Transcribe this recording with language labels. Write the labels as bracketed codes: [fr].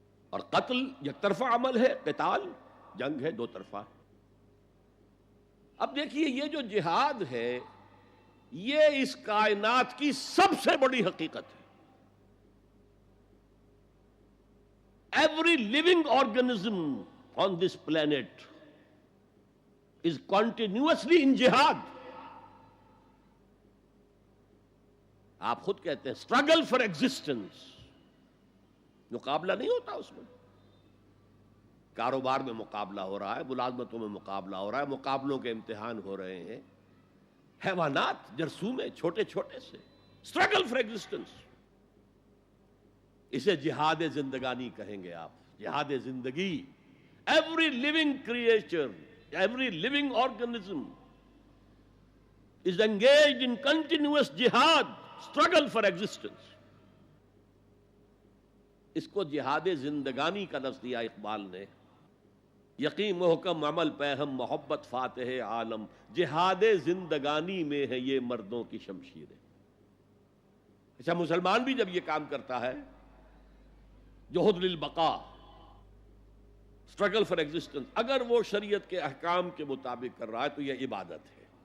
[ur] اور قتل یک طرفہ عمل ہے، قتال جنگ ہے دو طرفہ. اب دیکھیے یہ جو جہاد ہے یہ اس کائنات کی سب سے بڑی حقیقت ہے. [en] Every living organism on this planet is continuously in jihad. [ur] آپ خود کہتے ہیں [en] struggle for existence. [ur] مقابلہ نہیں ہوتا اس میں. کاروبار میں مقابلہ ہو رہا ہے، ملازمتوں میں مقابلہ ہو رہا ہے، مقابلوں کے امتحان ہو رہے ہیں. حیوانات جرثومے چھوٹے چھوٹے سے [en] struggle for existence. [ur] اسے جہاد زندگانی کہیں گے آپ، جہاد زندگی. [en] Every living creature, every living organism is engaged in continuous jihad, struggle for existence. [ur] اس کو جہاد زندگانی کا لفظ دیا اقبال نے. یقین محکم عمل پہم محبت فاتح عالم، جہاد زندگانی میں ہے یہ مردوں کی شمشیریں. اچھا مسلمان بھی جب یہ کام کرتا ہے، جہد للبقاء، [en] struggle for existence, [ur] اگر وہ شریعت کے احکام کے مطابق کر رہا ہے تو یہ عبادت ہے.